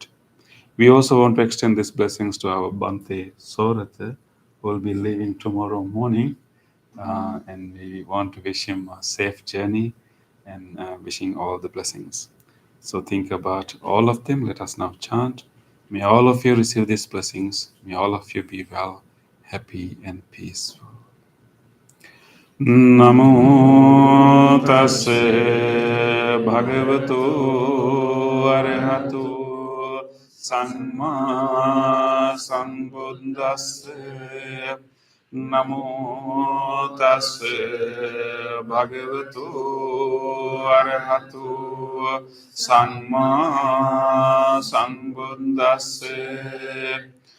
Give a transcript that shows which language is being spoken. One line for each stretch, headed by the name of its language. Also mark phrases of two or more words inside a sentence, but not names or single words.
English: We also want to extend these blessings to our Bante Sorata, who will be leaving tomorrow morning And we want to wish him a safe journey and wishing all the blessings. So think about all of them. Let us now chant. May all of you receive these blessings. May all of you be well, happy, and peaceful.
Pali: Namo tassa bhagavato arahato samma sambuddhassa. Namo tassa bhagavato arahato samma sambuddhassa.